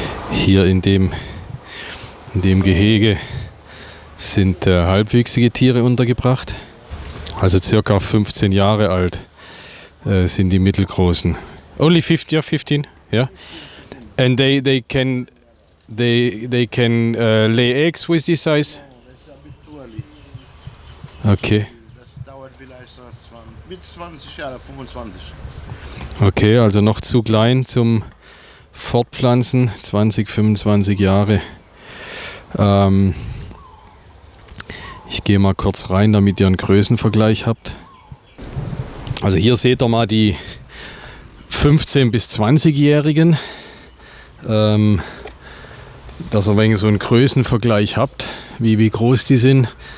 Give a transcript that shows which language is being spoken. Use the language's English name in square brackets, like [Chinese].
[German] Hier in dem Gehege sind halbwüchsige Tiere untergebracht. Also circa 15 Jahre alt sind die mittelgroßen. [English] Only 15, 15, yeah. And they can lay eggs with this size. Okay. [German] Das dauert vielleicht so mit 20 Jahren, 25. Okay, also noch zu klein zum Fortpflanzen, 20, 25 Jahre. Ich gehe mal kurz rein, damit ihr einen Größenvergleich habt. Also hier seht ihr mal die 15- bis 20-Jährigen, dass ihr ein wenig so einen Größenvergleich habt, wie groß die sind.